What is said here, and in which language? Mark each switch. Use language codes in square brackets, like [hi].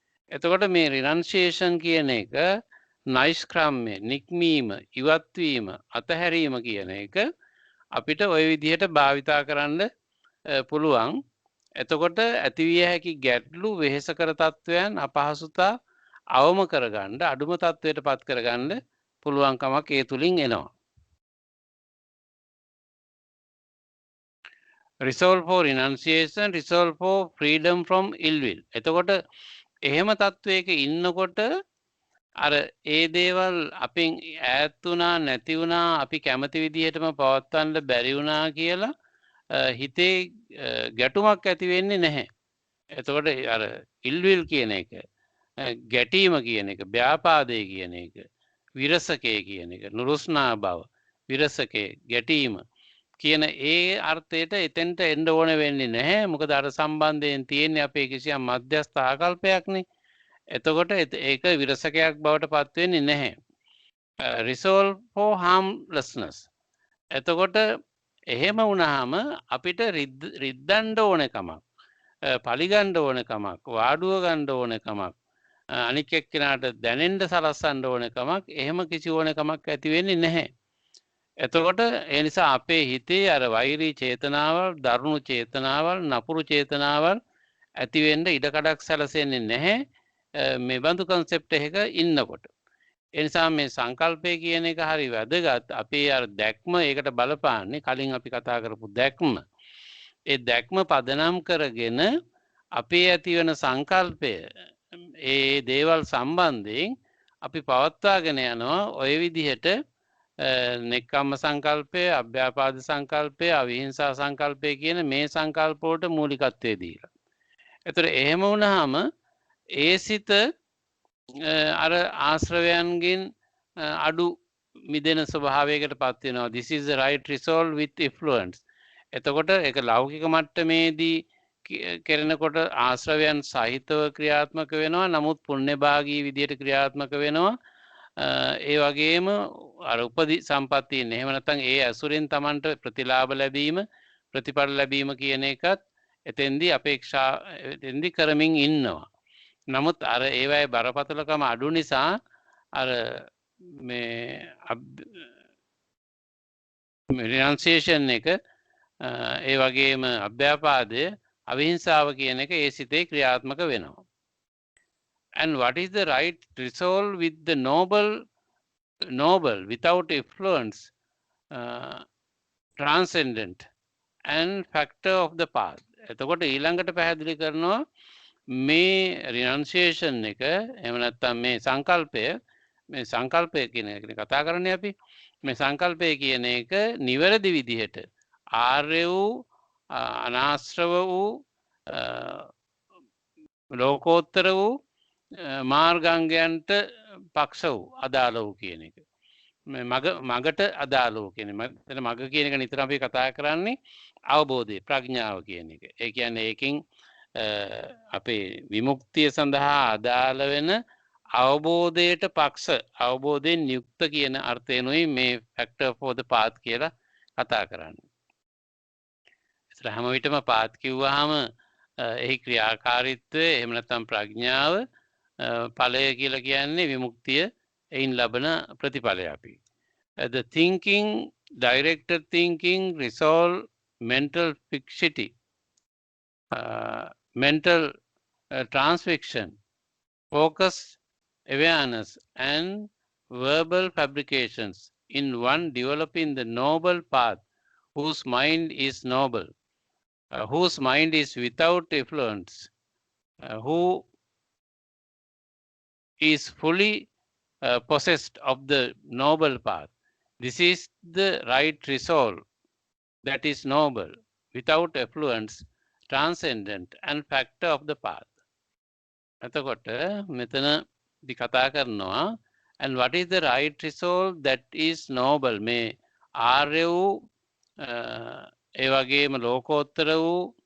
[si] එතකොට මේ රිනන්සියේෂන් කියන එක, නයිෂ්ක්‍රම්‍ය, නික්මීම, ඉවත්වීම, අතහැරීම කියන එක අපිට ওই විදිහට භාවිතා කරන්න පුළුවන්. එතකොට ඇතිවිය හැකි ගැටලු, වෙහෙසකර තත්වයන්, අපහසුතා අවම කරගන්න, අඩුම තත්වයට පත් කරගන්න පුළුවන්කමක් ඒ තුලින් එනවා. [en] Resolve for renunciation, resolve for freedom from ill will. [si] එතකොට එහෙම තත්වයක ඉන්නකොට අර ඒ දේවල් අපෙන් ඈත් වුණා, නැති වුණා, අපි කැමති විදිහටම පවත්වන්න බැරි වුණා කියලා හිතේ ගැටුමක් ඇති වෙන්නේ නැහැ. එතකොට අර ill will කියන එක, ගැටීම කියන එක, ව්‍යාපාදේ කියන එක, විරසකේ කියන එක, නුරුස්නා බව, විරසකේ, ගැටීම කියන ඒ අර්ථයට එතෙන්ට එන්න ඕන වෙන්නේ නැහැ. මොකද අර සම්බන්ධයෙන් තියෙන්නේ අපේ කිසියම් මධ්‍යස්ථ ආකල්පයක්නේ. එතකොට ඒක විරසකයක් බවට පත් වෙන්නේ නැහැ. [en] Resolve for harmlessness. [si] එතකොට එහෙම වුණාම අපිට රිද්දන්න ඕන කමක්, පලිගන්න ඕන කමක්, වාඩුව ගන්න ඕන කමක්, අනික් එක්කෙනාට දැනෙන්න සලස්සන්න ඕන කමක්, එහෙම කිසි ඕන කමක් ඇති වෙන්නේ නැහැ. එතකොට ඒ නිසා අපේ හිතේ අර වෛරී චේතනාවල්, දරුණු චේතනාවල්, නපුරු චේතනාවල් ඇති වෙන්න ඉඩකඩක් සැලසෙන්නේ නැහැ මේ බඳු concept එකක ඉන්නකොට. ඒ නිසා මේ සංකල්පය කියන එක හරි වැදගත්. අපේ අර දැක්ම ඒකට බලපාන්නේ කලින් අපි කතා කරපු දැක්ම. ඒ දැක්ම පදනම් කරගෙන අපේ ඇතිවන සංකල්පය ඒ දේවල් සම්බන්ධයෙන් අපි පවත්වාගෙන යනවා ඔය විදිහට නෙක්ඛම්ම සංකල්පය, අභ්‍යාපාද සංකල්පය, අවිහිංසා සංකල්පය කියන මේ සංකල්ප වලට මූලිකත්වය දීලා. ඒතර එහෙම වුණාම ඒ සිත අර ආශ්‍රවයන්ගෙන් අඩු මිදෙන ස්වභාවයකට පත් වෙනවා. [en] This is the right resolve with influence. [si] එතකොට ඒක ලෞකික මට්ටමේදී කරනකොට ආශ්‍රවයන් සහිතව ක්‍රියාත්මක වෙනවා. නමුත් පුණ්‍යභාගී විදියට ක්‍රියාත්මක වෙනවා. ඒ වගේම අර උපදි සම්පත්තියෙන් එහෙම නැත්නම් ඒ ඇසුරෙන් Tamanට ප්‍රතිලාභ ලැබීම, ප්‍රතිඵල ලැබීම කියන එකත් එතෙන්දී අපේක්ෂා එතෙන්දී කරමින් ඉන්නවා. නමුත් අර ඒවයේ බරපතලකම අඩු නිසා අර මේ රිනන්සියේෂන් එක ඒ වගේම අභ්‍යාපාදය අවිහිංසාව කියන එක ඒ සිතේ ක්‍රියාත්මක වෙනවා. [en] And what is the right resolve with the noble without influence, transcendent and factor of the path. [si] එතකොට ඊළඟට පැහැදිලි කරනවා මේ රිනන්සියේෂන් එක එහෙම නැත්නම් මේ සංකල්පය කියන එක කතා කරන්නේ අපි. මේ සංකල්පය කියන එක නිවැරදි විදිහට ආර්ය වූ අනාශ්‍රව වූ ලෝකෝත්තර වූ මාර්ගාංගයන්ට පක්ෂ වූ අදාළ වූ කියන එක. මගට අදාළ වූ කියන මග කියන එක නිතර අපි කතා කරන්නේ අවබෝධය, ප්‍රඥාව කියන එක. ඒ කියන්නේ ඒකෙන් අපේ විමුක්තිය සඳහා අදාළ වෙන අවබෝධයට පක්ෂ, අවබෝධයෙන් යුක්ත කියන අර්ථයෙන්ුයි මේ [en] factor for the path [si] කියලා කතා කරන්නේ. ඒතර හැම විටම පාත් කිව්වහම එහි ක්‍රියාකාරීත්වය එහෙම නැත්නම් ප්‍රඥාව ඵලය කියලා කියන්නේ විමුක්තිය එයින් ලබන ප්‍රතිඵලය අපි. [en] The thinking, directed thinking, resolve, mental fixity, mental transfixion, focus, awareness and verbal fabrications in one developing the noble path whose mind is noble, whose mind is without influence, who is fully possessed of the noble path. This is the right resolve that is noble, without affluence, transcendent and factor of the path. [si] එතකොට මෙතනදී කතා කරනවා [en] and what is the right resolve that is noble, [si] මේ ආර්ය වූ ඒ වගේම ලෝකෝත්තර වූ